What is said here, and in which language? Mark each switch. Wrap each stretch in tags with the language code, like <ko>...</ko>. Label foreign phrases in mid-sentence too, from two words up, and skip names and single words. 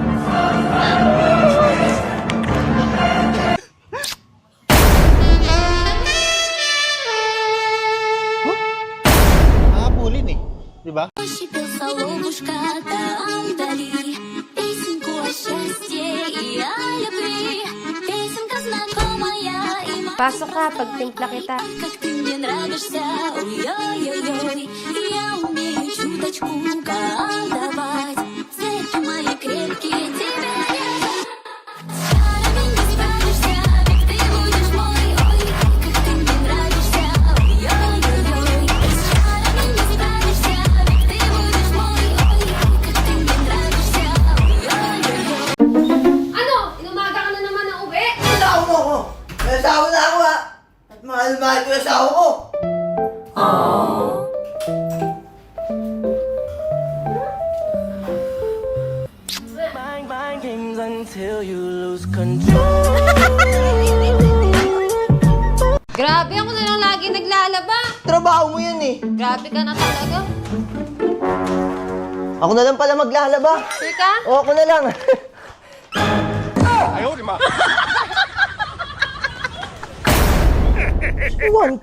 <tl>Nakapulin eh. Di ba?</tl> <ru>Писала ловушка там вдали, песенку о счастье и о любви. Песенка знакомая и</ru> <tl>Pasok ka, pagtimpla kita.</tl> <ru>как ты мне нравишься, ой-ой-ой-ой. Я умею чуточку колдовать, цепи мои крепкие тебя держат. С чарами не справишься, ведь ты будешь мой, ой, как ты мне нравишься, ой-ой-ой-ой. С чарами не справишься, ведь ты будешь мой, ой, как ты мне нравишься, ой-ой-ой.</ru> <tl>Ano? Inumaga ka na naman ng uwi? Asawa mo ako! May asawa na ako ha! At mahal-mahal ko yung asawa ko!</tl> <en>Bang bang games until you lose control.</en> <tl>Grabe, ako na lang lagi naglalaba. Trabaho mo yan eh! Grabe ka na talaga. Ako na lang pala maglalaba! Sure ka? O, ako na lang! Ayaw, di ma. 1K!</tl>